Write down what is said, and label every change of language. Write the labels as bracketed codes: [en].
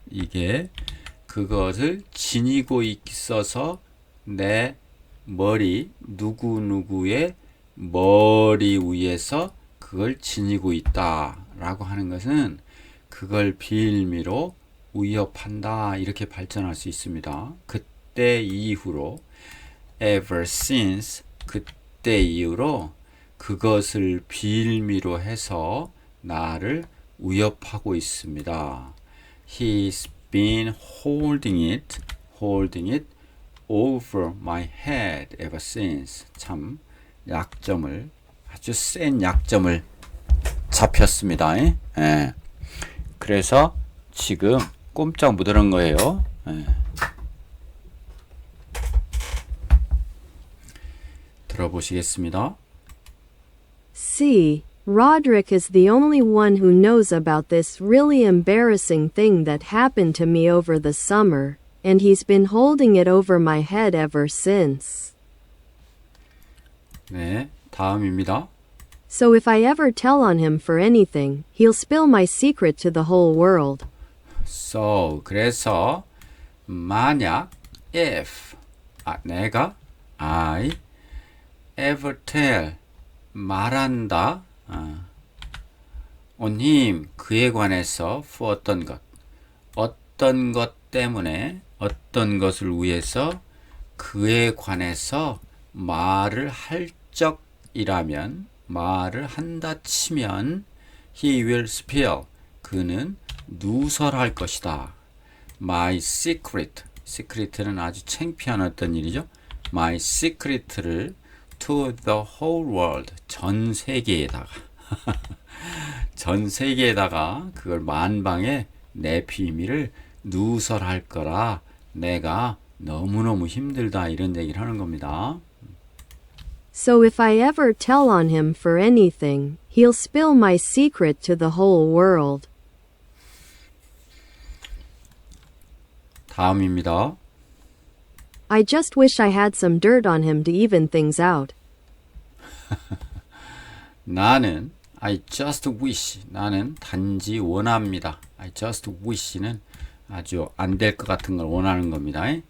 [ko] 이게 그것을 지니고 있어서 내 머리 누구누구의 머리 위에서 그걸 지니고 있다라고 하는 것은 그걸 빌미로 위협한다 이렇게 발전할 수 있습니다. 그때 이후로 [en] ever since [ko] 그때 이후로 그것을 빌미로 해서 나를 위협하고 있습니다. [en] He's been holding it over my head ever since. [ko] 참 약점을 아주 센 약점을 잡혔습니다. 예. 그래서 지금 꼼짝 못하는 거예요. 예. 들어보시겠습니다. [en] See, Roderick is the only one who knows about this really embarrassing thing that happened to me over the summer, and he's been holding it over my head ever since. [ko] 네, 다음입니다. [en] So if I ever tell on him for anything, he'll spill my secret to the whole world. So, [ko] 그래서 만약 [en] if 내가 I ever tell 말한다 [ko] on him 그에 관해서 for 어떤 것 때문에 어떤 것을 위해서 그에 관해서 말을 할 적이라면 말을 한다 치면 [en] he will spill [ko] 그는 누설할 것이다. My secret secret는 아주 창피한 어떤 일이죠. My secret를 [en] to the whole world [ko] 전 세계에다가 전 세계에다가 그걸 만방에 내 비밀을 누설할 거라 내가 너무너무 힘들다 이런 얘기를 하는 겁니다. [en] So if I ever tell on him for anything, he'll spill my secret to the whole world. [ko] 다음입니다. [en] I just wish I had some dirt on him to even things out. [ko] 나는 [en] I just wish [ko] 나는 단지 원합니다. [en] I just wish [ko] 는 아주 안 될 것 같은 걸 원하는 겁니다.